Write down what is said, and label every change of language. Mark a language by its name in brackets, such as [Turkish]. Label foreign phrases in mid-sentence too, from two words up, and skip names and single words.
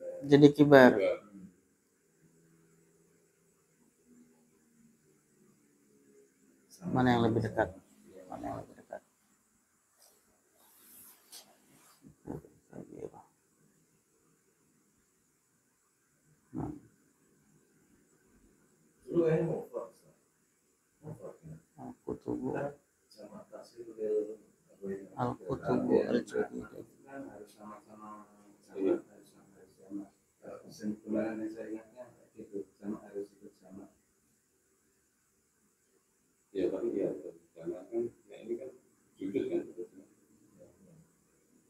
[Indonesian] Jadi kibar. Mana yang lebih dekat? Mana yang lebih dekat? Nah. Lu ini mufrad. Al-kutubu Jamak tasir [Arabic] الكتب الجديدة. [Indonesian] harus sama-sama jamak, harus jamak. Kesimpulan yang saya ingatnya gitu, jamak harus ikut jamak. Ya, tapi ya, karena kan ini kan judul kan.